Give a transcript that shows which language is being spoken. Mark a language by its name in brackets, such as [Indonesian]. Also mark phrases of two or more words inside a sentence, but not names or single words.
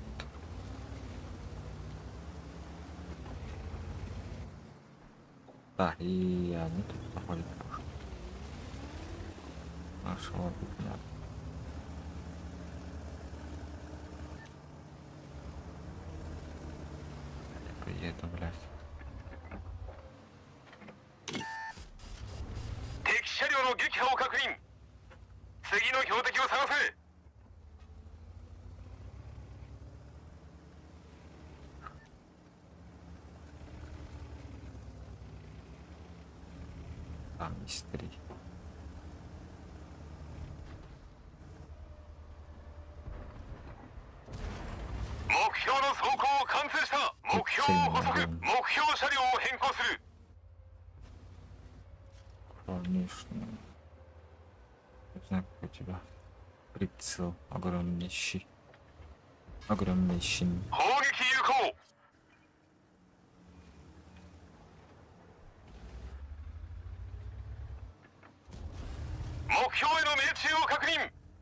[Russian] Так, и они тут находят пушку. Нашего тут нет. Приеду, блядь. [Japanese] 敵車両の撃破を確認。次の標的を探せ。 [Russian] Там есть 3. [Japanese] 目標の走行を完成した。目標を補足。目標車両を変更する。 [Russian] Конечно. Не знаю, как у тебя прицел огромнейший. Огромнейший. [Japanese] 砲撃有効。 目標への命中を確認。